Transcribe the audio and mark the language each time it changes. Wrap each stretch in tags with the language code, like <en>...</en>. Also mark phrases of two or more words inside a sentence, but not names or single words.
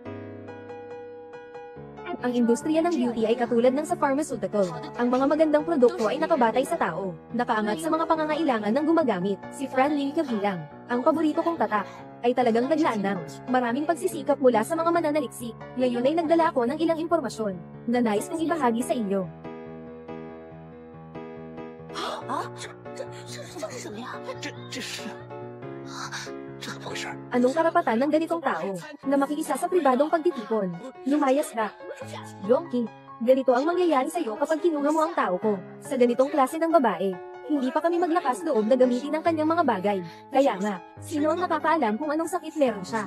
<tl>Ang industriya ng beauty ay katulad ng sa pharmaceutical. Ang mga magandang produkto ay nakabatay sa tao, nakaangat sa mga pangangailangan ng gumagamit. Si Fran Lee Kabilang, ang paborito kong tatak, ay talagang naglaan ng maraming pagsisikap mula sa mga mananaliksik. Ngayon ay nagdala ako ng ilang impormasyon na nais kong ibahagi sa inyo.</tl> <zh>这是什么呀？这是这怎么回事？</zh> <tl>Anong karapatan ng ganitong tao na makiisa sa pribadong pagtitipon? Lumayas ka. Yongki, ganito ang mangyayari sa'yo kapag kinuha mo ang tao ko sa ganitong klase ng babae. Hindi pa kami maglakas loob na gamitin ang kanyang mga bagay. Kaya nga, sino ang nakakaalam kung anong sakit meron siya?</tl>